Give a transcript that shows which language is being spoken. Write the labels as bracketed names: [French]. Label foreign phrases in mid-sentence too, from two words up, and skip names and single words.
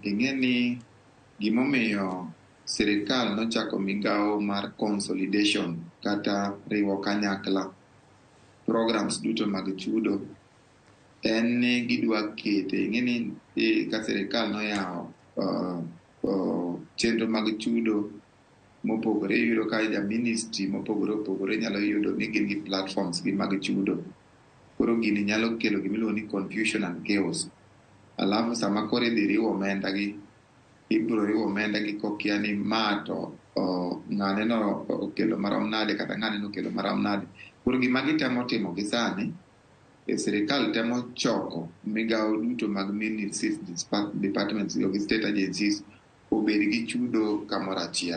[Luo (Kenya and Tanzania)] Ing'e ni gimomiyo sirikal nochako migawo mar consolidation kata riwo kanyakla programs duto mag chudo en ni gidwa kete. Ing'e ni ka sirikal noyawo chenro mag chudo mopogore, yudo ka ja ministry mopogore opogore nyalo yudo ni gin gi platforms gi mag chudo. Koro gini nyalo kelo gimiluongo ni [English] confusion and chaos. [Luo (Kenya and Tanzania)] Alafu sama koro idhi riwo omenda gi, ibiro riwo omenda gi kokia ni ma to ng'ane no okelo marom nade kata ng'ane no okelo marom nade. Koro gima gitemo timo gi sani, sirikal temo choko migawo duto mag [English] ministries, departments [Luo (Kenya and Tanzania)] gi [English] state agencies [Luo (Kenya and Tanzania)] obed gi chudo kamoro achiel.